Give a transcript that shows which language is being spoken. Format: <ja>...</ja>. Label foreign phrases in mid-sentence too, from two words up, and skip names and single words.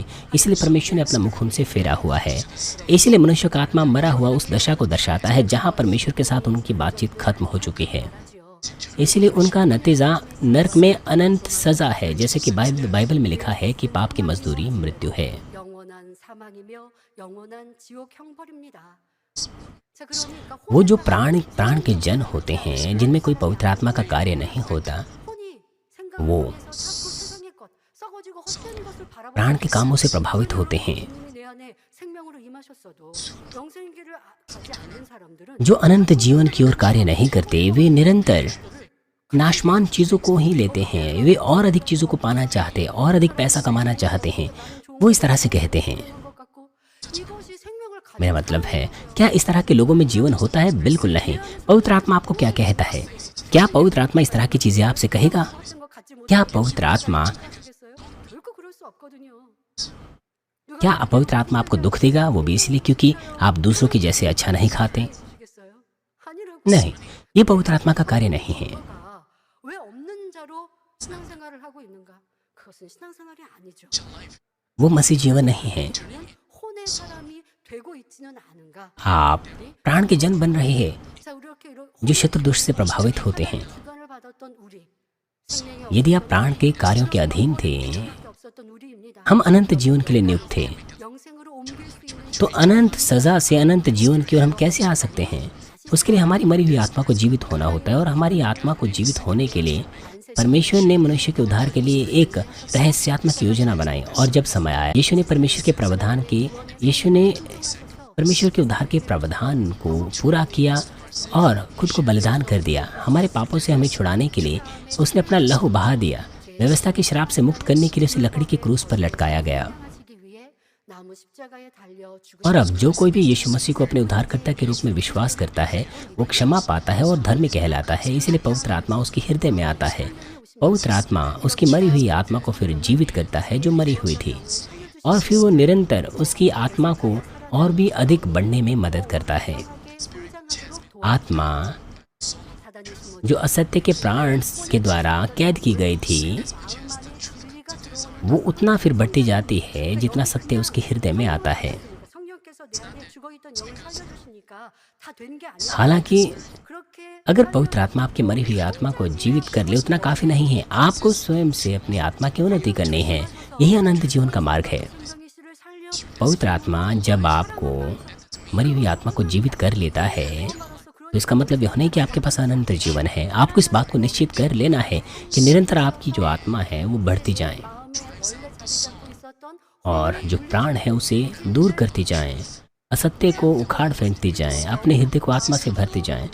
<hi>इसलिए परमेश्वर ने अपना मुख उनसे फेरा हुआ है। इसलिए मनुष्य का आत्मा मरा हुआ उस दशा को दर्शाता है जहाँ परमेश्वर के साथ उनकी बातचीत खत्म हो चुकी है। इसलिए उनका नतीजा नरक में अनंत सजा है, जैसे कि बाइबल में लिखा है कि पाप की मजदूरी मृत्यु है।</hi> <ko>영원한 사망이며 영원한 지옥 형벌입니다. 자, 그러니까</ko> <hi>वो जो प्राण के जन होते हैं जिनमें कोई पवित्र आत्मा का कार्य नहीं होता,</hi> <ko>혼이</ko> <hi>वो</hi> <ko>생각에서 자꾸 세상의 것, 썩어지고 헛되는 것을 바라보고</ko> <hi>प्राण के कामों से प्रभावित होते हैं।</hi> <ko>주님이 내 안에 생명으로 임하셨어도 영생의 길을 가지 않는 사람들은</ko> <hi>जो अनंत जीवन की ओर कार्य नहीं करते, वे निरंतर नाशमान चीज़ों को ही लेते हैं। वे और अधिक चीज़ों को पाना चाहते, और अधिक पैसा कमाना चाहते हैं। वो इस तरह से कहते हैं।</hi> <ko>것 같고 이것이 생명을 가진</ko> <hi>मेरा मतलब है, क्या इस तरह के लोगों में जीवन होता है? बिल्कुल नहीं। पवित्र आत्मा आपको क्या कहता है? क्या पवित्र आत्मा इस तरह की चीज़ें आपसे कहेगा?</hi> <ko>것 갖지</ko> <hi>क्या पवित्र आत्मा</hi> <ko>못하겠어요? 결코 그럴 수 없거든요.</ko> <hi>क्या अपवित्र आत्मा आपको दुख देगा? वो भी इसलिए क्योंकि आप दूसरों की जैसे अच्छा नहीं खाते?</hi> <ko>아시겠어요? 아니라고.</ko> <hi>नहीं, ये पवित्र आत्मा का कार्य नहीं है।</hi> <ko>가 왜 없는 자로 신앙생활을 하고 있는가? 그것은 신앙생활이 아니죠.</ko> <hi>वो मसीह जीवन नहीं है।</hi> <ko>그러면 혼의 사람이 되고 있지는 않은가?</ko> <hi>आप प्राण के जन बन रहे हैं</hi> <ko>자, 우리 이렇게 이런</ko> <hi>जो शत्रु दोष से प्रभावित होते हैं।</hi> <ko>주관을 받았던 우리 생명이</ko> <hi>यदि आप प्राण के कार्यों के अधीन थे,</hi> <ko>없었던 우리입니다.</ko> <hi>हम अनंत जीवन के लिए नियुक्त थे,</hi> <ko>영생으로 옮길 수 있는</ko> <hi>तो अनंत सजा से अनंत जीवन की ओर हम कैसे आ सकते हैं? उसके लिए हमारी मरी हुई आत्मा को जीवित होना होता है, और हमारी आत्मा को जीवित होने के लिए परमेश्वर ने मनुष्य के उद्धार के लिए एक रहस्यात्मक योजना बनाई। और जब समय आया, यीशु ने परमेश्वर के उद्धार के प्रावधान को पूरा किया और खुद को बलिदान कर दिया। हमारे पापों से हमें छुड़ाने के लिए उसने अपना लहू बहा दिया। व्यवस्था की शराब से मुक्त करने के लिए उसे लकड़ी के क्रूस पर लटकाया गया।</hi> <ko>하시기 위해 나무 십자가에 달려</ko> <hi>और</hi> <ko>죽으신</ko> <hi>अब जो कोई भी यीशु मसीह को अपने उद्धारकर्ता के रूप में विश्वास करता है, वो क्षमा पाता है और धर्मी कहलाता है। इसलिए पवित्र आत्मा उसके हृदय में आता है। पवित्र आत्मा उसकी मरी हुई आत्मा को फिर जीवित करता है जो मरी हुई थी, और फिर वो निरंतर उसकी आत्मा को और भी अधिक बढ़ने में मदद करता है। आत्मा जो असत्य के प्राण के द्वारा कैद की गई थी, वो उतना फिर बढ़ती जाती है जितना सत्य उसके हृदय में आता है।</hi> <ko>성령께서 내 안에 죽어있던 영을 살려주시니까 다 된 게 아니라</ko> <hi>हालांकि</hi> <ko>그렇게</ko> <hi>अगर पवित्र आत्मा आपकी मरी हुई आत्मा को जीवित कर ले उतना काफ़ी नहीं है। आपको स्वयं से अपनी आत्मा की उन्नति करनी है। यही अनंत जीवन का मार्ग है।</hi> <ko>성령의 씨를 살려</ko> <hi>पवित्र आत्मा जब आपको मरी हुई आत्मा को जीवित कर लेता है, तो इसका मतलब यह नहीं कि आपके पास अनंत जीवन है। आपको इस बात को निश्चित कर लेना है कि निरंतर आपकी जो आत्मा है वो बढ़ती जाए, और जो प्राण है उसे दूर करती जाएं, असत्य को उखाड़ फेंकती जाएं, अपने हृदय को आत्मा से भरती जाएं।</hi>